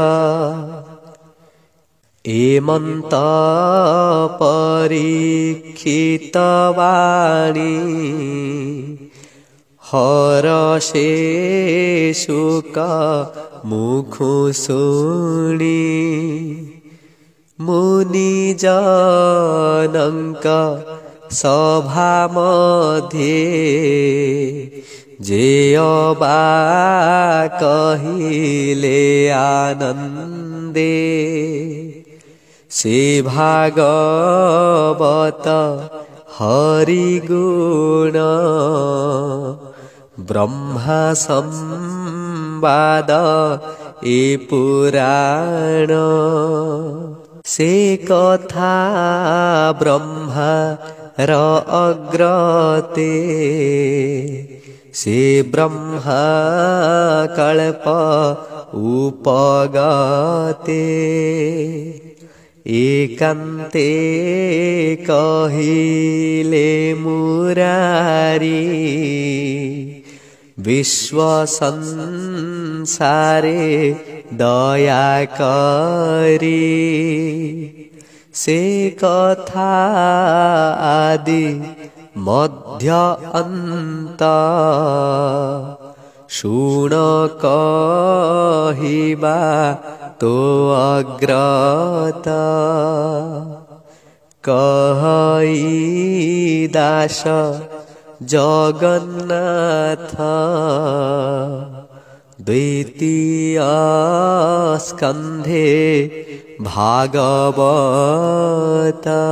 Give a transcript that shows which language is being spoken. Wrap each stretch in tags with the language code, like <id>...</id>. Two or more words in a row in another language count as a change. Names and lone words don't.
<or>ଏମନ୍ତ ପରୀକ୍ଷିତ ବାଣୀ ହରଷେ ଶୁକ ମୁଖୁ ଶୁଣି। ମୁନି ଜନଙ୍କ ସଭା ମଧ୍ୟେ ଯେ ଅବା କହିଲେ ଆନନ୍ଦେ ସେ ଭାଗବତ ହରି ଗୁଣ ବ୍ରହ୍ମା ସମ୍ବାଦ ଏ ପୁରାଣ ସେ କଥା ବ୍ରହ୍ମା ର ଅଗ୍ରତେ ସେ ବ୍ରହ୍ମା କଳ୍ପ ଉପଗତେ ଏକାନ୍ତେ କହିଲେ ମୁରାରୀ ବିଶ୍ୱ ସଂସାରେ ଦୟା କରି ସେ କଥା ଆଦି ମଧ୍ୟ ଅନ୍ତ ଶୁଣ କହିବା ତୋ ଅଗ୍ରତ କହି ଦାସ ଜଗନ୍ନାଥ ଦ୍ୱିତୀୟ ସ୍କନ୍ଧେ ଭାଗବତ।</or>